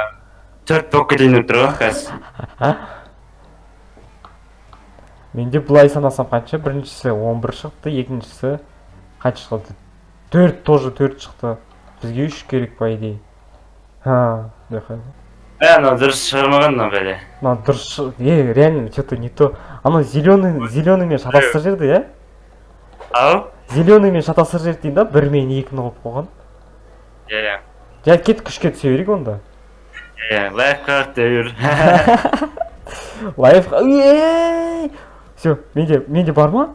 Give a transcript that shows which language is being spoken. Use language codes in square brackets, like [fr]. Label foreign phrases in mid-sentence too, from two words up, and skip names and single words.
[kk] 4 болып кетейін деп тұр ғой, қазір. Менде бұлай санасам қанша? Біріншісі 11 шықты, екіншісі қанша шықты? 4 тоже 4 шықты. Бізге 3 керек [ru] по идее. [kk] Дайқай. Анау дұрыс шығармаған мына бәле. Мына дұрыс [ru] реально что-то не то. [kk] Анау зеленыймен шатастырып жерді, иә? Ау? Зеленыймен шатастырып жерді дейін да, 1 мен 2-ні қойып қойған. Иә. Жай кет күшке түсе берейік онда. Иә, лайфхак дәуір. Лайфхак. Все, менде бар ма?